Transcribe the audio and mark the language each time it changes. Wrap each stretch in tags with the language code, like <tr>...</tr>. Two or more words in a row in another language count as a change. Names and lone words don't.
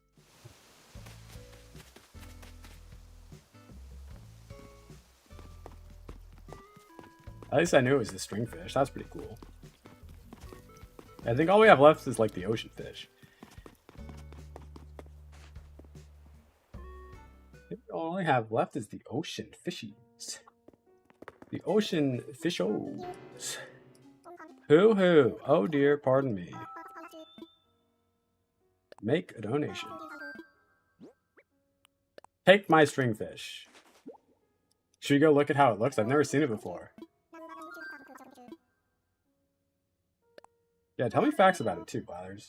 <en>At least I knew it was the stringfish. That's pretty cool. I think all we have left is like the ocean fish. All I only have left is the ocean fishies. The ocean fishos. Hoo-hoo. Oh dear, pardon me. Make a donation. Take my stringfish. Should we go look at how it looks? I've never seen it before. Yeah, tell me facts about it too, Blathers.</en>